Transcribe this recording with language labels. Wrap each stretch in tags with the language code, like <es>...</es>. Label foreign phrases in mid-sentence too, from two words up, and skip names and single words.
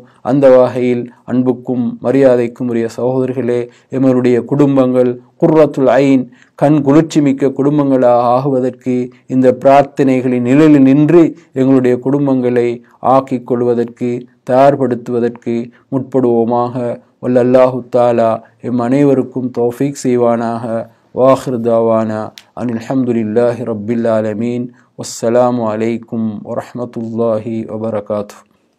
<ta>அந்த வகையில் அன்புக்கும் மரியாதைக்கும் உரிய சகோதரர்களே, எங்களுடைய குடும்பங்கள்</ta> <ar>قرة العين,</ar> <ta>கண் குளிர்ச்சி மிக்க குடும்பங்களாக ஆகுவதற்கு இந்த பிரார்த்தனைகளின் நிழலில் நின்று எங்களுடைய குடும்பங்களை ஆக்கிக் கொள்வதற்கு தயார்படுத்துவதற்கு முற்படுவோமாக. வல்ல</ta> <ar>الله تعالى</ar> <ta>எம் அனைவருக்கும் தௌஃபீக் செய்வானாக.</ta> <ar>وآخر دعوانا أن الحمد لله رب العالمين والسلام عليكم ورحمة الله وبركاته.</ar>